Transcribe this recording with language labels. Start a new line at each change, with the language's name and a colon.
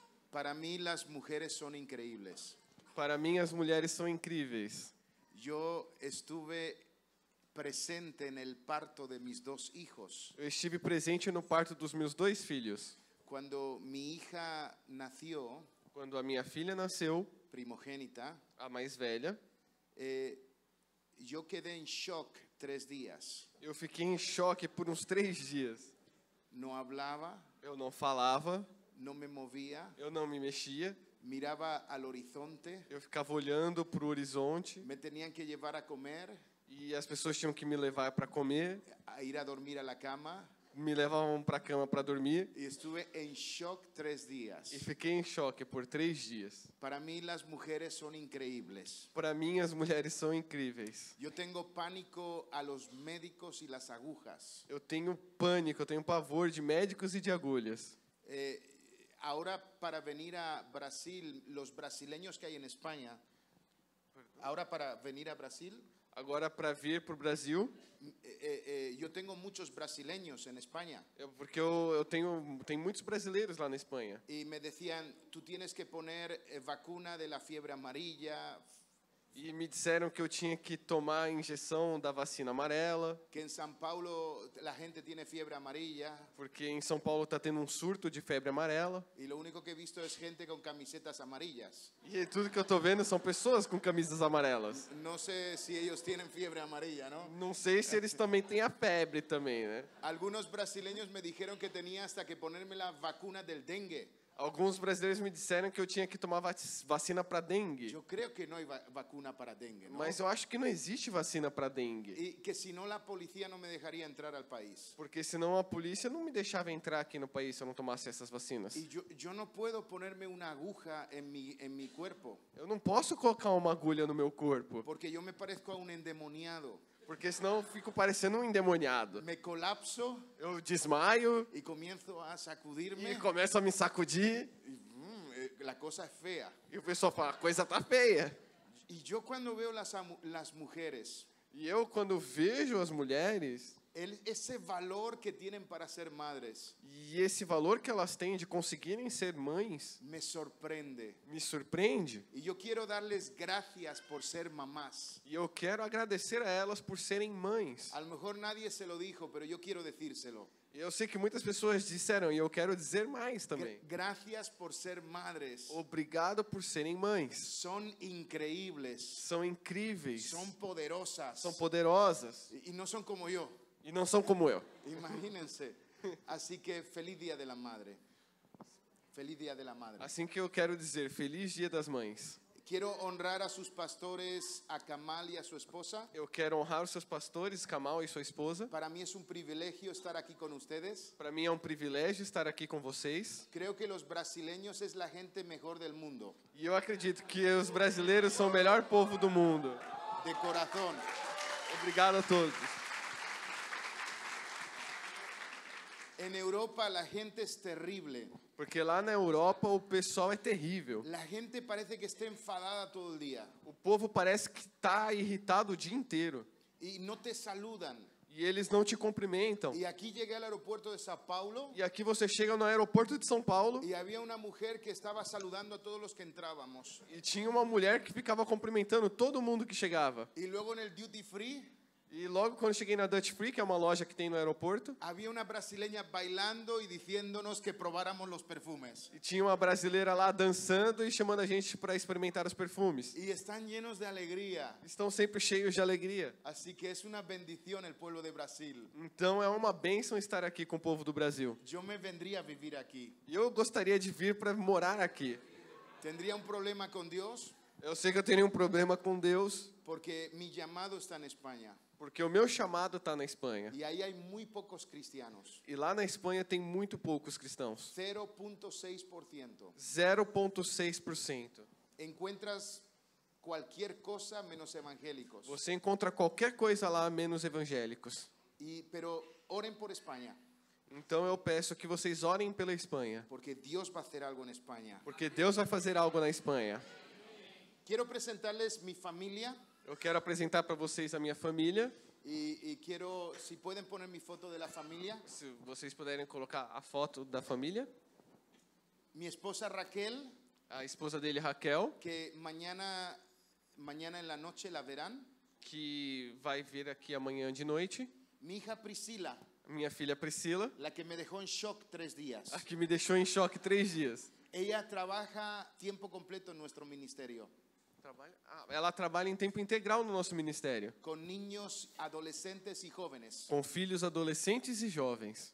Spanish: Para mí las mujeres son increíbles.
Portuguese: Para mim, as mulheres são incríveis.
Spanish: Yo estuve presente en el parto de mis dos hijos.
Portuguese: Eu estive presente no parto dos meus 2 filhos.
Spanish: Cuando mi hija nació,
Portuguese: Quando a minha filha nasceu,
Spanish: primogénita,
Portuguese: a mais velha,
Spanish: yo quedé en shock 3 días.
Portuguese: eu fiquei em choque por uns 3 dias.
Spanish: No hablaba,
Portuguese: Eu não falava,
Spanish: no me movía,
Portuguese: eu não me mexia,
Spanish: miraba al horizonte,
Portuguese: eu ficava olhando para o horizonte
Spanish: me tenían que llevar a comer,
Portuguese: e as pessoas tinham que me levar para comer,
Spanish: a ir a dormir a la cama,
Portuguese: me levavam para a cama para dormir
Spanish: y estuve en shock 3 días.
Portuguese: e fiquei em choque por 3 dias.
Spanish: Para mí las mujeres son increíbles.
Portuguese: Para mim, as mulheres são incríveis.
Spanish: Yo tengo pánico a los médicos y las agujas.
Portuguese: Eu tenho pânico, eu tenho pavor de médicos e de agulhas.
Spanish: Ahora para venir a Brasil, los brasileños que hay en España, ahora para venir a Brasil,
Portuguese: Agora, para vir para o Brasil,
Spanish: yo tengo muchos brasileños en España
Portuguese: porque eu tenho muitos brasileiros lá na Espanha.
Spanish: y me decían, tú tienes que poner vacuna de la fiebre amarilla,
Portuguese: E me disseram que eu tinha que tomar a injeção da vacina amarela,
Spanish: que en San Paulo la gente tiene fiebre amarilla
Portuguese: porque em São Paulo está tendo um surto de febre amarela.
Spanish: y lo único que he visto es gente con camisetas amarillas.
Portuguese: E tudo que eu estou vendo são pessoas com camisas amarelas.
Spanish: No sé si ellos tienen fiebre amarilla, ¿no?
Portuguese: Não sei se eles também têm a febre também, né?
Spanish: Algunos brasileños me dijeron que tenía hasta que ponerme la vacuna del dengue.
Portuguese: Alguns brasileiros me disseram que eu tinha que tomar vacina para dengue.
Spanish: Yo creo que no hay vacuna para dengue, ¿no?
Portuguese: Mas eu acho que não existe vacina para dengue.
Spanish: Y que si no la policía no me dejaría entrar al país.
Portuguese: Porque senão a polícia não me deixava entrar aqui no país se eu não tomasse essas vacinas.
Spanish: Y yo no puedo ponerme una aguja en mi cuerpo,
Portuguese: Eu não posso colocar uma agulha no meu corpo,
Spanish: porque yo me parezco a un endemoniado.
Portuguese: porque senão eu fico parecendo um endemoniado.
Spanish: Me colapso
Portuguese: Eu desmaio
Spanish: y comienzo a
Portuguese: e
Spanish: sacudirme
Portuguese: começo a me sacudir
Spanish: y la cosa es fea.
Portuguese: e o pessoal fala, a coisa tá feia.
Spanish: Y yo cuando veo las mujeres,
Portuguese: E eu, quando vejo as mulheres
Spanish: ese valor que tienen para ser madres,
Portuguese: e esse valor que elas têm de conseguirem ser mães,
Spanish: me sorprende.
Portuguese: me surpreende.
Spanish: Y yo quiero darles gracias por ser mamás.
Portuguese: E eu quero agradecer a elas por serem mães.
Spanish: A lo mejor nadie se lo dijo, pero yo quiero decírselo.
Portuguese: E eu sei que muitas pessoas disseram, e eu quero dizer mais também.
Spanish: Gracias por ser madres.
Portuguese: Obrigado por serem mães.
Spanish: Son increíbles.
Portuguese: São incríveis,
Spanish: Son poderosas.
Portuguese: são poderosas
Spanish: Y no son como yo.
Portuguese: e não são como eu.
Spanish: Imagínense. Así que feliz Día de la Madre. Feliz Día de la Madre.
Portuguese: Assim que eu quero dizer, feliz Dia das Mães.
Spanish: Quiero honrar a sus pastores, a Kamal y a su esposa.
Portuguese: Eu quero honrar os seus pastores, Kamal e sua esposa.
Spanish: Para mí es un privilegio estar aquí con ustedes.
Portuguese: Para mim é um privilégio estar aqui com vocês.
Spanish: Creo que los brasileños es la gente mejor del mundo.
Portuguese: E eu acredito que os brasileiros são o melhor povo do mundo.
Spanish: De corazón.
Portuguese: Obrigado a todos.
Spanish: En Europa la gente es terrible.
Portuguese: Porque lá na Europa o pessoal é terrível.
Spanish: La gente parece que está enfadada todo el día.
Portuguese: O povo parece que está irritado o dia inteiro.
Spanish: Y no te saludan.
Portuguese: E eles não te cumprimentam.
Spanish: Y aquí llegué al aeropuerto de Sao Paulo
Portuguese: E aqui você chega no aeroporto de São Paulo
Spanish: y había una mujer que estaba saludando a todos los que entrábamos.
Portuguese: e tinha uma mulher que ficava cumprimentando todo mundo que chegava.
Spanish: Y luego en el duty free
Portuguese: E logo quando cheguei na Dutch Free, que é uma loja que tem no aeroporto,
Spanish: había una brasileña bailando y diciéndonos que probáramos los perfumes.
Portuguese: e tinha uma brasileira lá dançando e chamando a gente para experimentar os perfumes.
Spanish: Y están llenos de alegría.
Portuguese: Estão sempre cheios de alegria.
Spanish: Así que es una bendición el pueblo de Brasil.
Portuguese: Então é uma bênção estar aqui com o povo do Brasil.
Spanish: Yo me vendría a vivir aquí.
Portuguese: E eu gostaria de vir para morar aqui.
Spanish: ¿Tendría un problema con Dios?
Portuguese: Eu sei que eu teria um problema com Deus,
Spanish: Porque mi llamado está en España.
Portuguese: porque o meu chamado está na Espanha.
Spanish: Y ahí hay muy pocos cristianos.
Portuguese: E lá na Espanha tem muito poucos cristãos.
Spanish: 0.6%.
Portuguese: 0,6%.
Spanish: Encuentras cualquier cosa menos evangélicos.
Portuguese: Você encontra qualquer coisa lá menos evangélicos.
Spanish: Pero oren por España.
Portuguese: Então eu peço que vocês orem pela Espanha,
Spanish: porque Dios va a hacer algo en España.
Portuguese: porque Deus vai fazer algo na Espanha.
Spanish: Quiero presentarles mi familia
Portuguese: Eu quero apresentar para vocês a minha família.
Spanish: y quiero, si pueden poner mi foto de la familia.
Portuguese: Se vocês puderem colocar a foto da família.
Spanish: Mi esposa Raquel,
Portuguese: A esposa dele, Raquel,
Spanish: que mañana en la noche la verán.
Portuguese: que vai vir aqui amanhã de noite.
Spanish: Mi hija Priscila,
Portuguese: Minha filha Priscila,
Spanish: la que me dejó en shock 3 días.
Portuguese: a que me deixou em choque 3 dias.
Spanish: Ella trabaja tiempo completo en nuestro ministerio,
Portuguese: Ela trabalha em tempo integral no nosso ministério,
Spanish: con niños, adolescentes y jóvenes.
Portuguese: com filhos adolescentes e jovens.